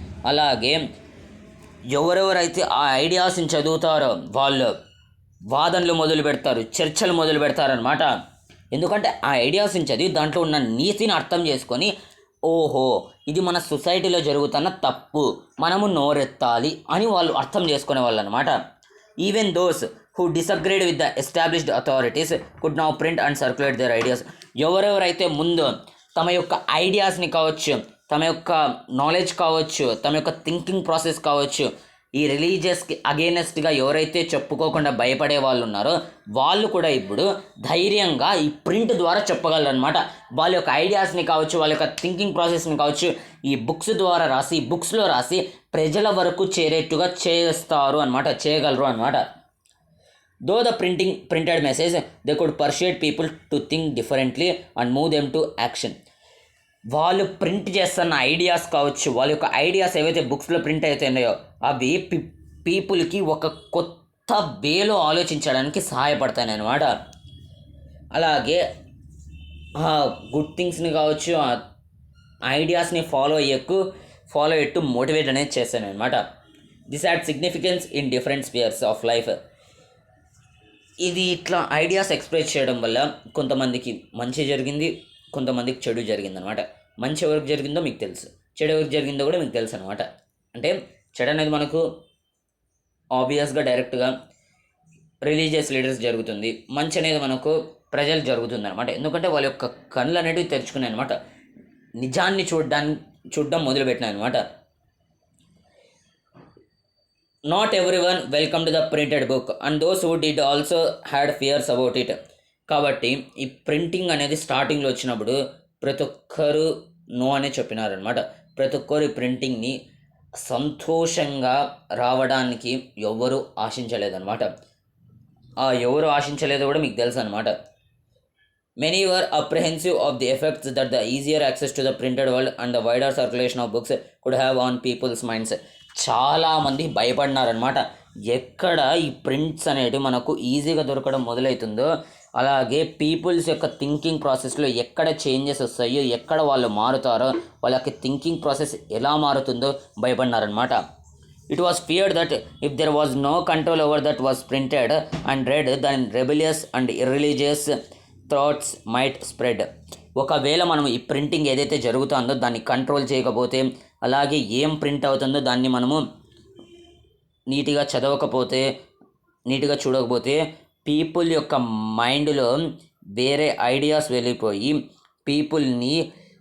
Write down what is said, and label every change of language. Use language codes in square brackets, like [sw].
[te] అలాగే ఎవరెవరైతే ఆ ఐడియాస్ని చదువుతారో వాళ్ళు వాదనలు మొదలు పెడతారు, చర్చలు మొదలు పెడతారనమాట. ఎందుకంటే ఆ ఐడియాస్ని చదివి దాంట్లో ఉన్న నీతిని అర్థం చేసుకొని, ఓహో ఇది మన సొసైటీలో జరుగుతున్న తప్పు, మనము నోరెత్తాలి అని వాళ్ళు అర్థం చేసుకునే వాళ్ళు అనమాట. [en] Even those who disagreed with the established authorities could now print and circulate their ideas. [te] ఎవరెవరైతే ముందు తమ యొక్క ఐడియాస్ని కావచ్చు, తమ యొక్క నాలెడ్జ్ కావచ్చు, తమ యొక్క థింకింగ్ ప్రాసెస్ కావచ్చు, ఈ రిలీజియస్కి అగేనెస్ట్గా ఎవరైతే చెప్పుకోకుండా భయపడే వాళ్ళు ఉన్నారో వాళ్ళు కూడా ఇప్పుడు ధైర్యంగా ఈ ప్రింట్ ద్వారా చెప్పగలరు అనమాట. వాళ్ళ యొక్క ఐడియాస్ని కావచ్చు, వాళ్ళ యొక్క థింకింగ్ ప్రాసెస్ని కావచ్చు ఈ బుక్స్ ద్వారా రాసి, బుక్స్లో రాసి ప్రజల వరకు చేరేట్టుగా చేయగలరు అనమాట. [en] Though the printed message, they could persuade people to think differently and move them to action. [te] వాళ్ళు ప్రింట్ చేస్తున్న ఐడియాస్ కావచ్చు, వాళ్ళ యొక్క ఐడియాస్ ఏవైతే బుక్స్లో ప్రింట్ అవుతున్నాయో అవి పీపుల్కి ఒక కొత్త వేలో ఆలోచించడానికి సహాయపడతాయి అన్నమాట. అలాగే గుడ్ థింగ్స్ని కావచ్చు, ఐడియాస్ని ఫాలో అయ్యేట్టు మోటివేట్ అనేది చేస్తాను అనమాట. [en] This had significance in different spheres of life. [te] ఇది ఇట్లా ఐడియాస్ ఎక్స్ప్రెస్ చేయడం వల్ల కొంతమందికి మంచి జరిగింది, కొంతమందికి చెడు జరిగింది అనమాట. మంచి ఎవరికి జరిగిందో మీకు తెలుసు, చెడు ఎవరికి జరిగిందో కూడా మీకు తెలుసు అనమాట. అంటే చెడు అనేది మనకు ఆబ్వియస్గా డైరెక్ట్గా రిలీజియస్ లీడర్స్ జరుగుతుంది, మంచి అనేది మనకు ప్రజలు జరుగుతుంది అనమాట. ఎందుకంటే వాళ్ళ యొక్క కళ్ళు అనేటివి తెరుచుకున్నాయి అనమాట, నిజాన్ని చూడడం మొదలుపెట్టినాయి అనమాట. [en] Not everyone welcomed the printed book and those who did also had fears about it. [te] కాబట్టి ఈ ప్రింటింగ్ అనేది స్టార్టింగ్లో వచ్చినప్పుడు ప్రతి ఒక్కరు నో అనే చెప్పినారనమాట. ప్రతి ఒక్కరు ఈ ప్రింటింగ్ని సంతోషంగా రావడానికి ఎవరు ఆశించలేదన్నమాట. ఎవరు ఆశించలేదో కూడా మీకు తెలుసు అనమాట. [en] Many were apprehensive of the effects that the easier access to the printed world and the wider circulation of books could have on people's minds. [te] చాలామంది భయపడినారనమాట. ఎక్కడ ఈ ప్రింట్స్ అనేటివి మనకు ఈజీగా దొరకడం మొదలవుతుందో, అలాగే పీపుల్స్ యొక్క థింకింగ్ ప్రాసెస్లో ఎక్కడ చేంజెస్ వస్తాయో, ఎక్కడ వాళ్ళు మారుతారో, వాళ్ళకి థింకింగ్ ప్రాసెస్ ఎలా మారుతుందో భయపడినారనమాట. [en] It was feared that if there was no control over that was printed and read, then rebellious and irreligious thoughts might spread. [te] ఒకవేళ మనం ఈ ప్రింటింగ్ ఏదైతే జరుగుతుందో దాన్ని కంట్రోల్ చేయకపోతే, అలాగే ఏం ప్రింట్ అవుతుందో దాన్ని మనము నీట్గా చదవకపోతే, నీట్గా చూడకపోతే పీపుల్ యొక్క మైండ్లో వేరే ఐడియాస్ వెళ్ళిపోయి పీపుల్ని